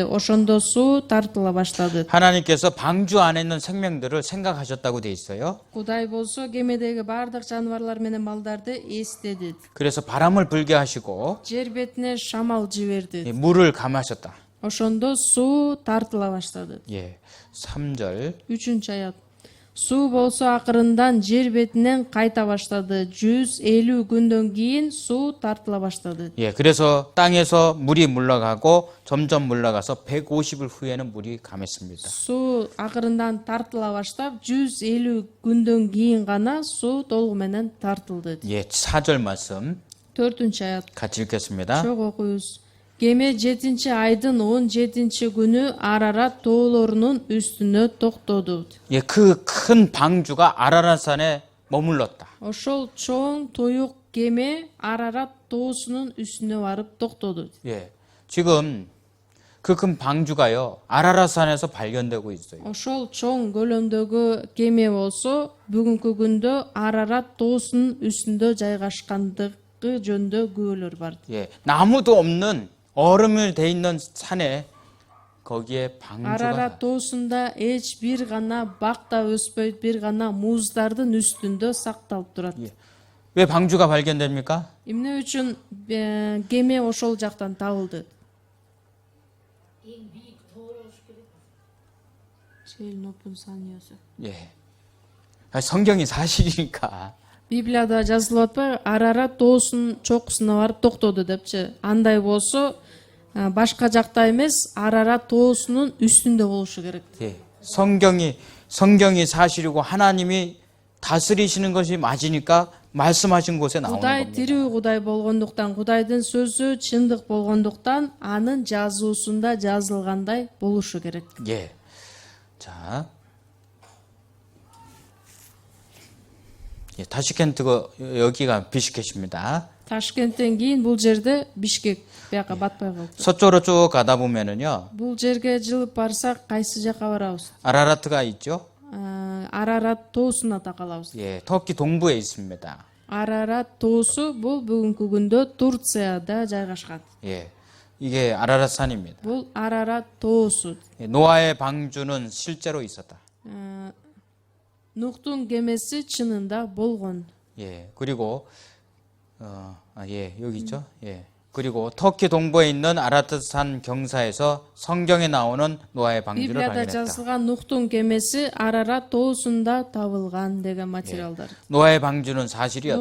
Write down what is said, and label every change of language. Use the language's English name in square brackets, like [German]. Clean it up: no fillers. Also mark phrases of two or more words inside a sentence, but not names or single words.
[Kyrgyz] Ошондо суу тартыла баштады. [Korean] 하나님께서 방주 안에 있는 생명들을 생각하셨다고 돼 있어요. [Kyrgyz] Кудай болсо кемедеги баардык жаныбарлар менен малдарды эстеди. [Korean] 그래서 바람을 불게 하시고 [Kyrgyz] Жер бетине шамал жиберди. [Korean] 물을 감하셨다. [Kyrgyz] Ошондо суу тартыла баштады. [Korean] 예. 3절. [Kyrgyz] 3 аят. Суу болсо акырындан жер бетинен кайта баштады. 150 күндөн кийин суу тартыла баштады. [Korean] 예. 그래서 땅에서 물이 물러가고 점점 물러가서 150일 후에는 물이 감했습니다. [Kyrgyz] Суу акырындан тартыла баштап 150 күндөн кийин гана суу толугу менен тартылды. [Korean] 예. 4절 말씀 [Kyrgyz] 4 аят. [Korean] 같이 읽겠습니다. [Kyrgyz] Чоң окуйбуз. Кеме 7 айдын 17 күнү Арарат тоолорунун үстүнө токтоду. [Korean] 예. 그 큰 방주가 아라рат산에 머물렀다. [Kyrgyz] Ошол чоң тоюк кеме Арарат тоосунун үстүнө барып токтоду. [Korean] 예. 지금 그 큰 방주가요. 아라рат산에서 발견되고 있어요. [Kyrgyz] Ошол чоң көлөмдөгү кеме болсо бүгүнкү күндө Арарат тоосунун үстүндө жайгашкандыгы жөнүндө күбөлөр бар. [Korean] 예. 나무도 없는 얼음이 돼 있는 산에 거기에 방주가 [Kyrgyz] Арарат тоосунда эч бир гана бак да өспөйт, бир гана муздардын үстүндө сакталып турат. [Korean] 왜 방주가 발견됩니까? [Kyrgyz] Эмне үчүн кеме ошол жактан табылды? [Korean] 예. 성경이 사실이니까. [Kyrgyz] Библияда жазылып атпайбы? Арарат тоосунун чокусуна барып токтоду депчи. Андай болсо башка жакта эмес, Арарат тоосунун үстүндө болушу керек. [Korean] 예. 성경이 사실이고 하나님이 다스리시는 것이 맞으니까 말씀하신 곳에 나오는 [Kyrgyz] Кудай [Korean] 겁니다. [Kyrgyz] тирүү Кудай болгондуктан, Кудайдын сөзү чындык болгондуктан, анын жазуусунда жазылгандай болушу керек. [Korean] 예. 자. 예, 타시켄트가 여기가 비시켓입니다. [Kyrgyz] Ташкенттен кийин бул жерде Бишкек, бияка батпай калды. [Korean] 서쪽으로 쭉 가다 보면은요. [Kyrgyz] Бул жерге жылып барсак кайсы жака барабыз? [Korean] 아라라트가 있죠. [Kyrgyz] Арарат тоосуна такалабыз. [Korean] 예, 터키 동부에 있습니다. [Kyrgyz] Арарат тоосу бул бүгүнкү күндө Турцияда жайгашкан. [Korean] 예. 이게 아라라산입니다. [Kyrgyz] Бул Арарат тоосу. [Korean] 예, 노아의 방주는 실제로 있었다. [Kyrgyz] Нухтун кемеси чынында болгон. [Korean] 예. 그리고 여기 있죠. 예. 그리고 터키 동부에 있는 아라트산 경사에서 성경에 나오는 노아의 방주를 [Kyrgyz] Библияда [Korean] 발견했다. [Kyrgyz] жазылган Нухтун кемеси Арарат тоосунда табылган деген материалдар. [Korean] 노아의 방주는 사실이었다.